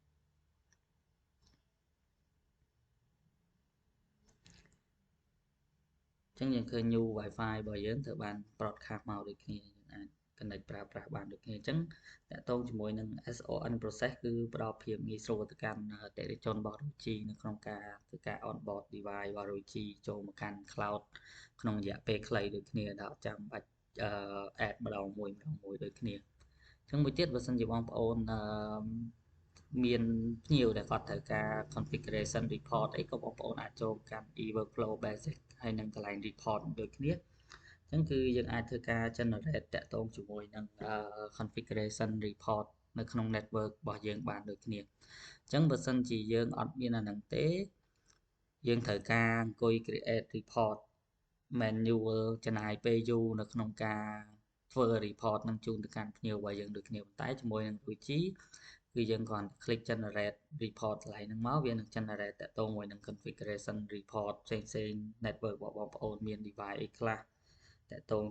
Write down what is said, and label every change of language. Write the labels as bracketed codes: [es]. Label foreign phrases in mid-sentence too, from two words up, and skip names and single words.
[km] អញ្ចឹងយើងឃើញ [en] new Wi-Fi [km] របស់យើងត្រូវបាន broadcast មកដូចគ្នាយើងអាច connect ប្រើប្រាស់បានដូចគ្នាអញ្ចឹងតកតងជាមួយនឹង [en] SON process [km] គឺផ្ដល់ភាពងាយស្រួលទៅកាន់អតិថិជនរបស់ Rogi នៅក្នុងការធ្វើការ [en] onboard device [km] របស់ Rogi ចូលមកកាន់ cloud ក្នុងរយៈពេលខ្លីដូចគ្នាដែលអត់ចាំបាច់ add ម្ដងមួយដូចគ្នាអញ្ចឹងមួយទៀតបើសិនជាបងប្អូនមានភ្ញៀវដែលគាត់ត្រូវការ [en] configuration report [km] អីក៏បងប្អូនអាចចូលកាន់ [en] e-workflow basic [km] ហើយនឹងកន្លែង report ដូចគ្នាអញ្ចឹងគឺយើងអាចធ្វើការ generate តាក់ទងជាមួយនឹង [en] configuration report [km] នៅក្នុង network របស់យើងបានដូចគ្នាអញ្ចឹងបើសិនជាយើងអត់មានអាហ្នឹងទេយើងត្រូវការអង្គុ យ [en] create report manual [km] ចំណាយពេលយូរនៅក្នុងការធ្វើ report នឹងជូនទៅកាន់ភ្ញៀវរបស់យើងដូចគ្នាប៉ុន្តែជាមួយនឹង Rogi គឺយើងគ្រាន់ [en] click generate report [km] កន្លែងហ្នឹងមកវានឹង generate តាក់ទងមួយនឹង [en] configuration report [km] ផ្សេង network របស់បងប្អូនមាន device អីខ្លះតាក់ទង